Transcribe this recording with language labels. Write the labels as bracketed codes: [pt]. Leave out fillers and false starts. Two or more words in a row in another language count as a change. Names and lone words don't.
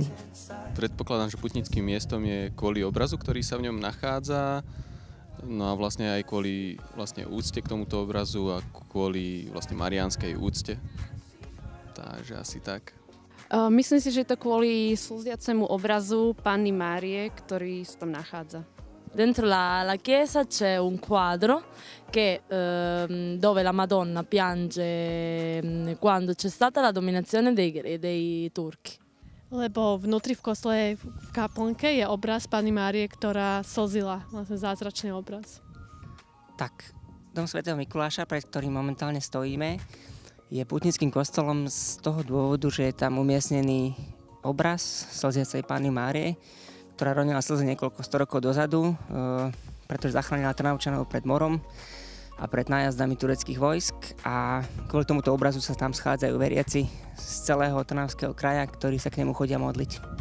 [sk] Predpokladám, že putnickým miestom je kvôli obrazu, ktorý sa v ňom nachádza, no a vlastne aj kvôli úcte k tomuto obrazu a kvôli mariánskej úcte. Takže asi tak. Myslím si, že je to kvôli slziacemu obrazu Panny Márie, ktorý sa tam nachádza. [it] Dentro la chiesa c'è un quadro dove la Madonna piange quando c'è stata la dominazione dei turchi. [sk] Lebo vnútri v kostole v kaplnke je obraz Panny Márie, ktorá slzila, vlastne zázračný obraz. Tak, dom svätého Mikuláša, pred ktorým momentálne stojíme, je pútnickým kostolom z toho dôvodu, že je tam umiestnený obraz slziacej Panny Márie, ktorá ronila slzy niekoľko storokov dozadu, pretože zachránila Trnavčanov pred morom a pred nájazdami tureckých vojsk a kvôli tomuto obrazu sa tam schádzajú veriaci z celého Trnavského kraja, ktorí sa k nemu chodia modliť.